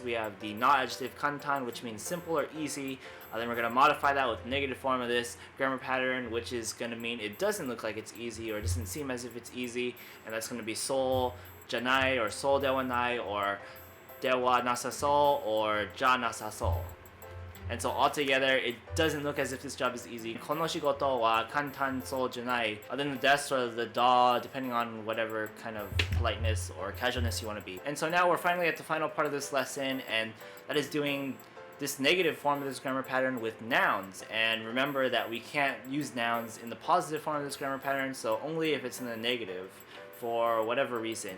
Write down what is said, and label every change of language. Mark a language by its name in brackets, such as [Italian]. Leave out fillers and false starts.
[English] We have the not adjective kantan, which means simple or easy. Then we're going to modify that with the negative form of this grammar pattern, which is going to mean it doesn't look like it's easy, or it doesn't seem as if it's easy. And that's going to be soujanai or soudewanai or dewa nasasou or ja nasasou. And so altogether, it doesn't look as if this job is easy. [Japanese] この仕事は簡単そうじゃない. [English] Then the des or the da, depending on whatever kind of politeness or casualness you want to be. And so now we're finally at the final part of this lesson, and that is doing this negative form of this grammar pattern with nouns. And remember that we can't use nouns in the positive form of this grammar pattern, so only if it's in the negative for whatever reason.